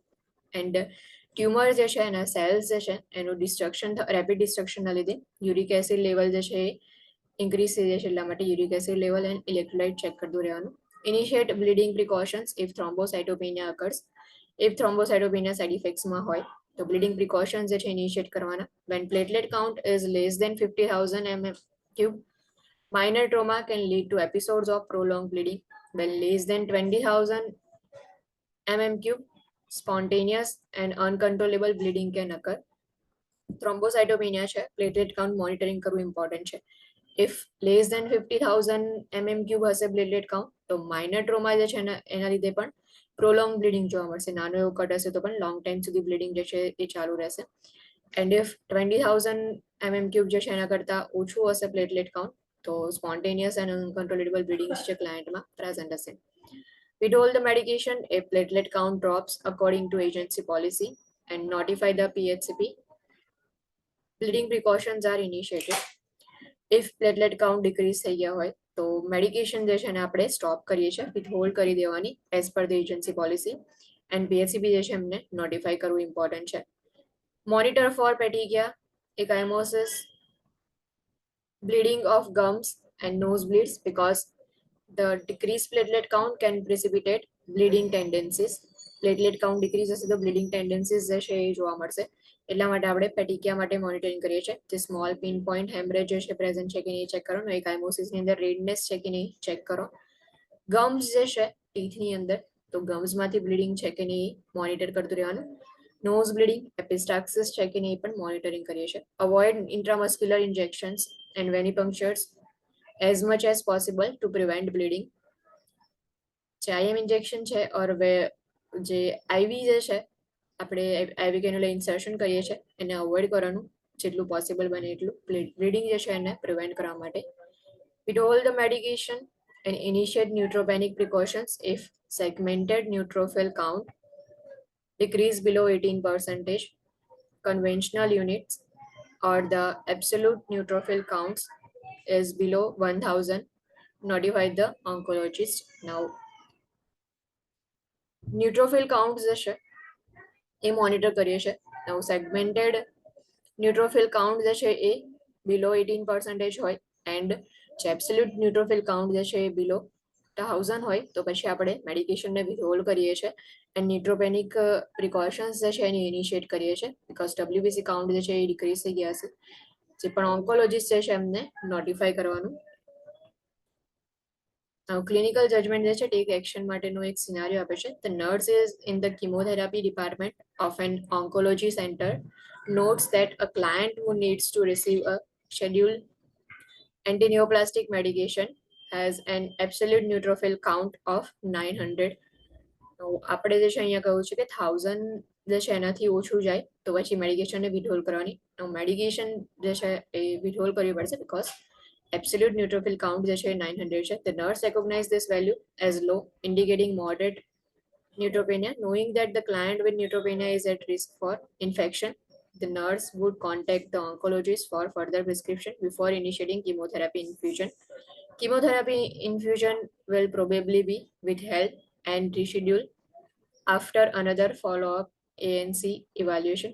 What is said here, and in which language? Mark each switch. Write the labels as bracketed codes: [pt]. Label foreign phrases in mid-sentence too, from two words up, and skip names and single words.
[en] and tumor [gu] જે છે એના સેલ્સ જે છે એનું ડિસ્ટ્રક્શન, [en] rapid destructionના [gu] લીધે [en] uric acid level [gu] જે છે એ ઇન્ક્રીઝ થઈ જાય છે, એટલા માટે [en] uric acid level and electrolyte check [gu] કરતું રહેવાનું. [en] Initiate bleeding precautions if thrombocytopenia occurs. if thrombocytopenia side effectsમાં [gu] હોય તો [en] bleeding precautions [gu] જે છે ઇનિશિયેટ કરવાના. [en] When platelet count is less than 50,000 mm3, minor trauma can lead to episodes of prolonged bleeding. When less than 20,000 mm3, spontaneous and uncontrollable bleeding can occur. [gu] થ્રોમ્બોસાઇટોપિનિયા છે, [en] platelet count monitoring [gu] કરવું ઇમ્પોર્ટન્ટ છે. [en] if less than 50,000 mm3 [gu] હશે [en] platelet count [gu] તો [en] minor trauma [gu] જે છે એના લીધે પણ [en] prolong bleeding [gu] જોવા મળશે. નાનો એવો કટ હશે તો પણ [en] long time [gu] સુધી બ્લીડિંગ જે છે એ ચાલુ રહેશે. [en] and if 20,000 mm3 [gu] જે છે એના કરતાં ઓછું હશે [en] platelet count [gu] તો [en] spontaneous and uncontrollable bleeding [gu] જે ક્લાયન્ટમાં પ્રેઝન્ટ હશે. [en] Withhold the medication if platelet count drops according to agency policy and notify the PHCP. Bleeding precautions are initiated. If platelet count decrease [gu] થઈ ગયા હોય તો મેડિકેશન જે છે એને આપણે સ્ટોપ કરીએ છીએ, વિથહોલ્ડ કરી દેવાની [en] as per the agency policy. and PHCP [gu] જે છે એમને નોટિફાઈ કરવું ઇમ્પોર્ટન્ટ છે. [en] Monitor for petechiae, ecchymosis, bleeding of gums and nosebleeds because the decreased platelet count can precipitate bleeding tendencies. platelet count decrease [gu] હશે તો [en] bleeding tendencies [gu] જે છે એ જોવા મળશે, એટલા માટે આપણે પેટિકિયા માટે મોનિટરિંગ કરીએ છીએ. જે [en] small pin point hemorrhage [gu] જે છે પ્રેઝન્ટ છે કે નહીં ચેક કરો. એકાઇમોસિસની અંદર રેડનેસ છે કે નહીં ચેક કરો. ગમ્સ જે છે ટીથની અંદર તો ગમ્સમાંથી બ્લીડિંગ છે કે નહીં મોનિટર કરતું રહેવાનું. [en] nose bleeding, [gu] એપિસ્ટાક્સિસ છે કે નહીં પણ મોનિટરિંગ કરીએ છીએ. [en] Avoid intramuscular injections and venipunctures as much as possible to prevent bleeding. [gu] જે [en] IM injection [gu] છે ઓર જે IV જે છે આપણે [en] IV cannula insertion [gu] કરીએ છીએ એને અવોઇડ કરવાનું જેટલું પોસિબલ બને એટલું, બ્લીડિંગ જે છે એને પ્રિવેન્ટ કરવા માટે. [en] Withhold the medication and initiate neutropenic precautions if segmented neutrophil count decrease below 18%, conventional units or the absolute neutrophil counts is below 1,000, notify the oncologist. Now, neutrophil counts [gu] જે છે એ મોનિટર કરીએ છીએ. [en] Now, segmented neutrophil count [gu] જે છે એ [en] below 18% [gu] હોય [en] and absolute neutrophil count [gu] જે છે એ [en] below 1,000 [gu] હોય તો પછી આપણે મેડિકેશનને વિથહોલ્ડ કરીએ છીએ [en] and neutropenic precautions [gu] જે છે એને ઇનિશિયેટ કરીએ છીએ [en] because WBC count [gu] જે છે એ ડિક્રીઝ થઈ ગયા હશે. જે પણ ઓન્કોલોજીસ્ટ છે એમને નોટિફાઈ કરવાનું. [en] clinical judgment [gu] જે છે [en] take action [gu] માટેનો એક સિનારીઓ આપે છે. [en] The nurse is in the chemotherapy department of an oncology center notes that a client who needs to receive a scheduled antineoplastic medication has an absolute neutrophil count of 900. [gu] તો આપણે જે છે અહીંયા કહ્યું છે કે 1000 જે છે એનાથી ઓછું જાય તો પછી મેડિકેશનને વિથહોલ્ડ કરવાની. મેડિકેશન જે છે એ વિથહોલ્ડ કરવી પડશે બીકોઝ [en] absolute neutrophil count [gu] જે છે 900 છે. [en] The nurse recognize this value as low, indicating moderate neutropenia. Knowing that the client with neutropenia is at risk for infection, the nurse would contact the oncologist for further prescription before initiating chemotherapy infusion. Chemotherapy infusion will probably be withheld and rescheduled after another follow-up ANC evaluation.